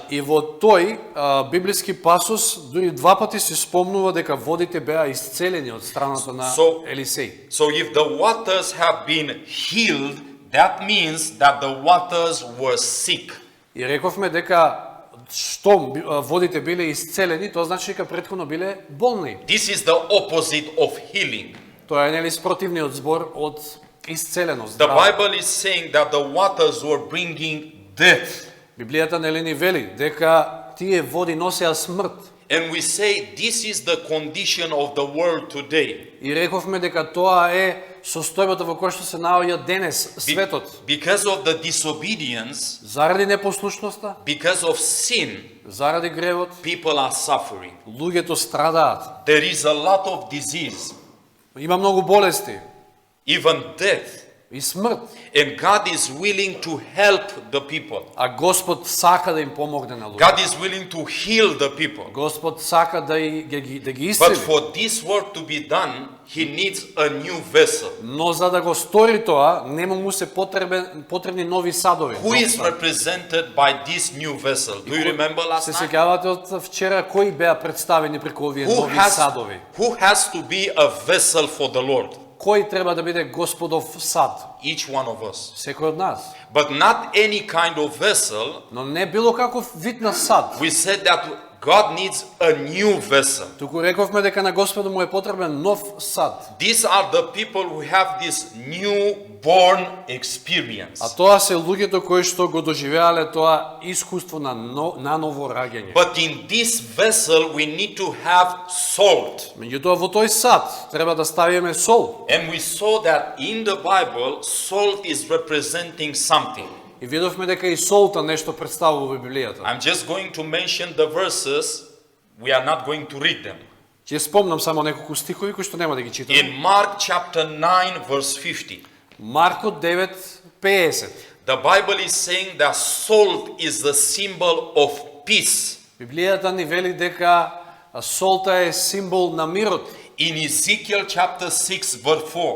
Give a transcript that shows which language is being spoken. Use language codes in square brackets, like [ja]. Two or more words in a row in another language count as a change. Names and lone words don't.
[mk] И во тој библиски пасус дури два пати се спомнува дека водите беа исцелени од страната на Елисеј. [en] So if the waters have been healed, that means that the waters were sick. [mk] И рековме дека што водите биле исцелени, тоа значи дека претходно биле болни. [en] This is the opposite of healing. [mk] Тоа е нели спротивниот збор од исцеленост. [en] The Bible is saying that the waters were bringing death. [mk] Библијата нели ни вели дека тие води носеа смрт. [en] And we say this is the condition of the world today. [mk] И рековме дека тоа е состојбата во која што се наоѓа денес светот. [en] Because of the disobedience, [mk] Заради непослушноста, [en] because of sin, [mk] заради гревот, [en] people are suffering. [mk] луѓето страдаат. [en] There is a lot of disease, [mk] Има многу болести, [en] even death. [mk] и смрт. [en] And God is willing to help the people. [mk] А Господ сака да им помогне на луѓето. [en] God is willing to heal the people. [mk] Господ сака да ги [en] But [mk] исцели. [en] for this work to be done, He needs a new vessel. [mk] Но за да го стори тоа, нема му се потребни нови садови. [en] Who is represented by this new vessel? Do you remember last [mk] Се [en] night? [mk] сеќавате од вчера кои беа представени преку овие нови садови? [en] Who has to be a vessel for the Lord? [mk] Кој треба да биде Господов сад? [en] Each one of us. [mk] Секој од нас. [en] But not any kind of vessel. [mk] Но не било каков вид на сад. [en] We said that God needs a new vessel. [mk] Туку рековме дека на Господу му е потребен нов сад. [en] These are the people who have this newborn experience. [mk] А тоа се луѓето кои што го доживеале тоа искуство на наново раѓање. [en] But in this vessel we need to have salt. [mk] Меѓутоа во тој сад треба да ставиме сол. [en] And we saw that in the Bible salt is representing something. [mk] И видовме дека и солта нешто представува во Библијата. [en] I'm just going to mention the verses. We are not going to read them. [mk] Ќе спомнам само неколку стихови кои што нема да ги читам. [en] In Mark chapter 9 verse 50. [mk] Марко 9:50. [en] The Bible is saying that salt is the symbol of peace. [mk] Библијата ни вели дека солта е символ на мирот. [en] In Ezekiel chapter 6 verse 4.